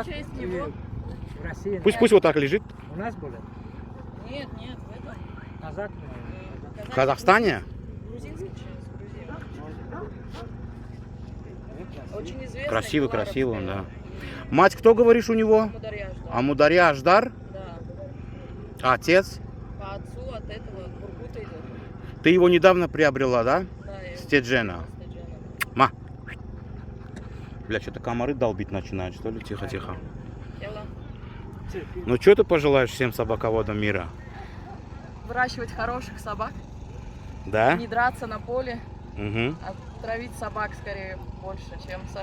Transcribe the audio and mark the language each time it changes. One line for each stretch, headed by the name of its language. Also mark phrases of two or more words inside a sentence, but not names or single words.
Russian: В честь него. в России. Пусть вот так лежит. У нас были. Нет, в этом. Казак. В Казахстане? Грузинский через Грузию. Очень известный. Красивый, Киллар, красивый он, да. постоянно. Мать, кто говоришь у него? Мударьяж, да. Амударья Аждар? Да. А отец? По отцу от этого от Бургута идет. Ты его недавно приобрела, да? Да, я Стеджена. Стеджена. Ма. Бля, что-то комары долбить начинают, что ли? Тихо, тихо. Ела. Ну, что ты пожелаешь всем собаководам мира? Выращивать хороших собак, Да? не драться на поле, Угу. а травить собак скорее больше, чем самим